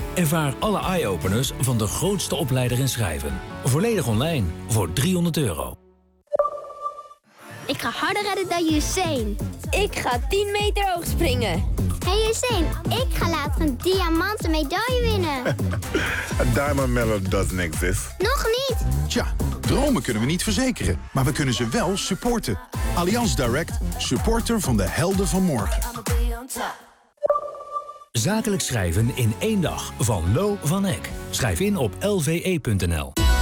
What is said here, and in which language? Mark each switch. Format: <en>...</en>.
<nl>Ervaar alle eye-openers van de grootste opleider in schrijven. Volledig online voor €300. Ik ga harder redden dan Usain. Ik ga 10 meter hoog springen. Hey Usain, ik ga later een diamanten medaille winnen. Een</nl> <en>diamond medal doesn't exist.</en> <nl>Nog niet. Tja, dromen kunnen we niet verzekeren, maar we kunnen ze wel supporten. Allianz Direct, supporter van de helden van morgen. Zakelijk schrijven in één dag van Lo van Eck. Schrijf in op lve.nl.</nl>